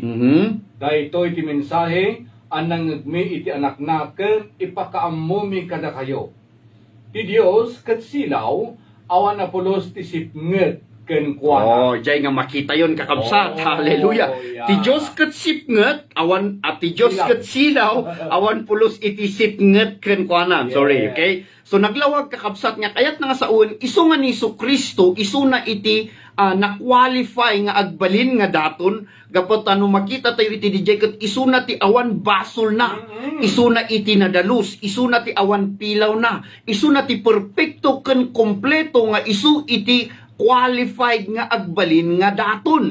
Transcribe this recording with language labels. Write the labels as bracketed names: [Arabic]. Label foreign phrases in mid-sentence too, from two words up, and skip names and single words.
[Iloko] Daytoy ti mensahe anang mi iti anak na ken ipakaammo mi kada kayo. Ti Dios ket silaw awan na pulos ti sipnget ken kuana. Oh, jay nga makita yon kakabsat. Hallelujah. Yeah. Ti Dios ket sipnget awan at ti Dios ket silaw awan pulos iti sipnget ken kuana. [English] I'm sorry, okay? [Iloko] So naglawag kakabsat nga kayat na nga sa uwan isu nga ni Kristo isu na iti na-qualify nga agbalin nga daton gapot ano makita tayo iti DJ ket isu na ti awan basol na isu na iti nadalus isu na ti awan pilaw na isu na ti perpekto ken kompleto nga isu iti qualified nga agbalin nga daton.